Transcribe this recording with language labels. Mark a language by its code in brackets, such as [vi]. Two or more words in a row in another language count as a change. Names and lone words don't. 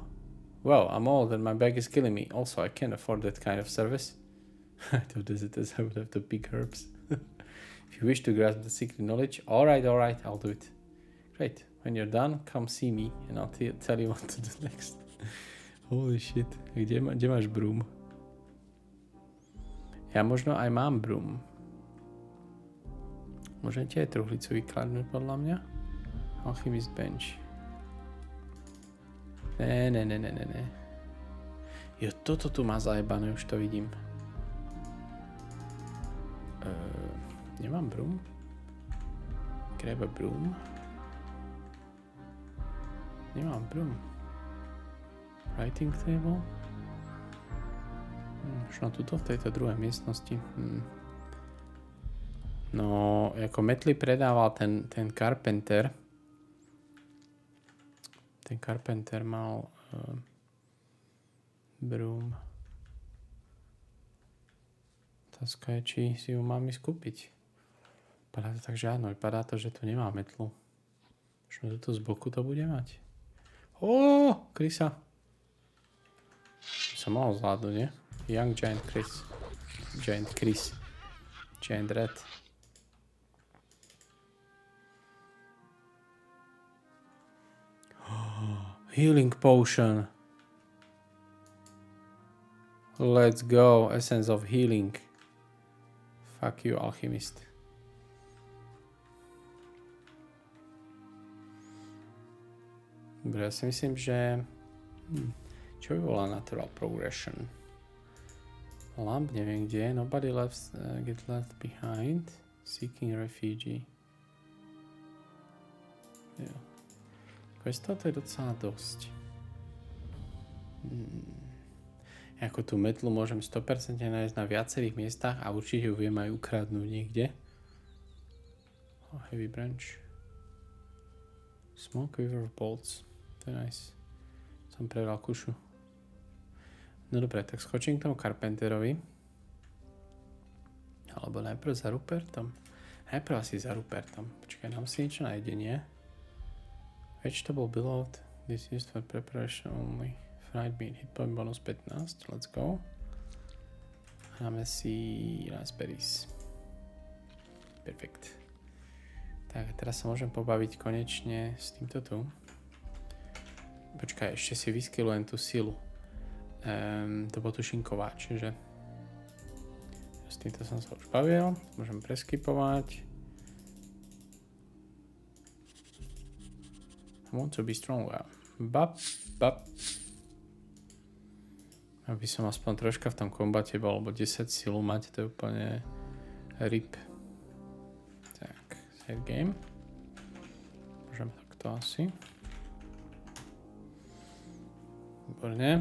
[en] Well, I'm old and my back is killing me. Also, I can't afford that kind of service. To visit this, I would have to pick herbs. If you wish to grasp the secret knowledge, alright, I'll do it. Great. When you're done, come see me and I'll tell you what to do next. Holy shit. [sk] Kde máš broom? Ja možno aj mám broom. Môžem ti aj truhlicu vykladnúť podľa mňa? [en] Alchemist bench. Ne. [sk] Jo, toto tu má zajebané, už to vidím. Nemám broom? [en] Grab a broom? [sk] Nemám broom. [en] Writing table? [sk] Možno tuto v tejto druhej miestnosti. No, ako metly predával ten Carpenter. Ten Carpenter mal broom. Otázka je, či si ju mám ísť kúpiť. Vypadá to tak, že áno. Vypadá to, že tu nemá metlu. Možno tuto z boku to bude mať. Krysa. Som mohol zvládnuť, nie? [en] Young Giant Chris. Giant Chris. Giant Red. Healing potion. Let's go. Essence of healing. Fuck you, alchemist. [sk] Dobre, ja si myslím, že... Čo by bola [en] natural progression? [sk] Lamp neviem kde. [en] Nobody get left behind. Seeking refugee. [sk] Jo. Questov to je docela dosť. Ako tú metlu môžem 100% nájsť na viacerých miestach a určite ju viem aj ukradnúť niekde. [en] Heavy branch. Smoke river bolts. [sk] To je nice. Som prebral kušu. No dobre, tak skočím k tomu Carpenterovi. Alebo najprv za Rupertom. Najprv asi za Rupertom. Počkaj, dám si niečo na jedenie. [en] Vegetable below. This is used for preparation only. Fried meat. Hit point bonus 15. Let's go. [sk] Dáme si raspberries. Perfekt. Tak, teraz sa môžem pobaviť konečne s týmto tu. Počkaj, ešte si vyskillujem tú silu. To bol tušinkováč, čiže s týmto som sa už bavil. Môžem preskipovať. [en] I want to be stronger. Bap. [sk] Aby som aspoň troška v tom kombate bol, lebo 10 silu mať, to je úplne rip. Tak, [en] save game. [sk] Môžem takto asi. Výborne.